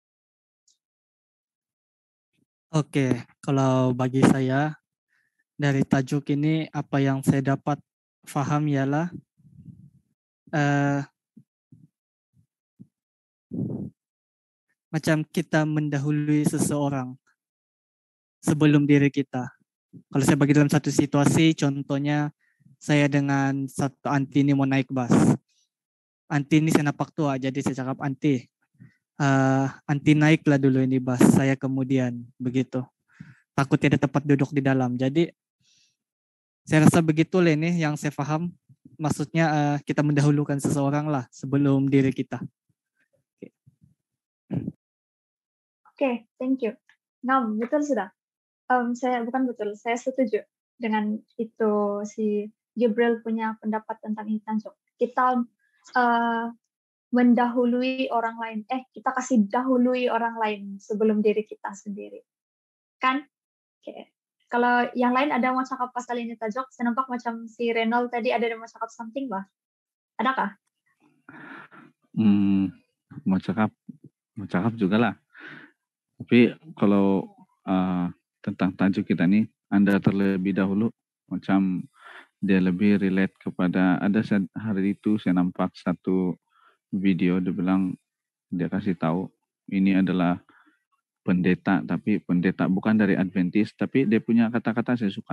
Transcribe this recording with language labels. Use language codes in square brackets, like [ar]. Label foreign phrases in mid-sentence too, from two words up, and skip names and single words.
[ms] Oke, kalau bagi saya, dari tajuk ini apa yang saya dapat paham ialah macam kita mendahului seseorang sebelum diri kita. Kalau saya bagi dalam satu situasi, contohnya saya dengan satu anti ini mau naik bus. Anti ini saya nampak tua, jadi saya cakap anti naiklah dulu ini bus, saya kemudian begitu. Takut tidak tempat duduk di dalam. Jadi saya rasa begitulah ini yang saya paham. Maksudnya kita mendahulukan seseorang lah sebelum diri kita. Oke, [en] thank you. [ms] Nah, betul sudah. Saya setuju dengan itu si Gabriel punya pendapat tentang ini Tanjung. Kita mendahului orang lain. Kita kasih dahului orang lain sebelum diri kita sendiri. Kan? Oke. Kalau yang lain ada mau cakap pasal ini Tajok, saya nampak macam si Renol tadi ada mau cakap something bah. Adakah? Mau cakap juga lah. Tapi kalau tentang tajuk kita nih, Anda terlebih dahulu, macam dia lebih relate kepada, hari itu saya nampak satu video, dia bilang, dia kasih tahu, ini adalah pendeta, tapi pendeta bukan dari Adventist, tapi dia punya kata-kata saya suka.